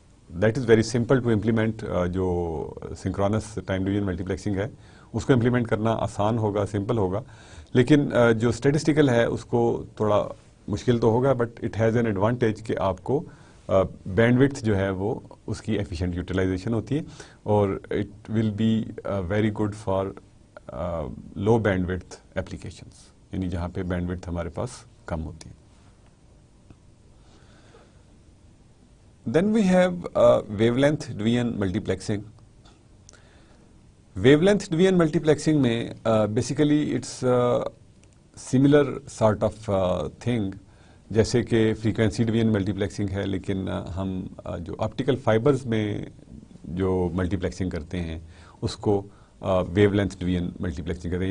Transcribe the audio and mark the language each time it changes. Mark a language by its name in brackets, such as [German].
[English] That is very simple to implement. [Urdu] جو synchronous time division multi plexing ہے اس کو implement کرنا آسان ہوگا، سمپل ہوگا، لیکن جو اسٹیٹسٹیکل ہے اس کو تھوڑا مشکل تو ہوگا، [English] but it has an advantage [Urdu] کہ آپ کو بینڈ وڈتھ جو ہے وہ اس کی ایفیشینٹ یوٹیلائزیشن ہوتی ہے، اور [English] it will be very good for low bandwidth applications, [Urdu] یعنی جہاں پہ بینڈ وڈتھ ہمارے پاس کم ہوتی ہے. [English] Then we have wave length division multi plexing. [Urdu] Wave length division multi plexing میں basically [English] it's similar sort of thing [Urdu] جیسے کہ فریکوینسی ڈویژن ملٹی پلیکسنگ ہے، لیکن ہم جو آپٹیکل فائبرز میں جو ملٹی پلیکسنگ کرتے ہیں اس کو wave length division multi plexing کرتے ہیں.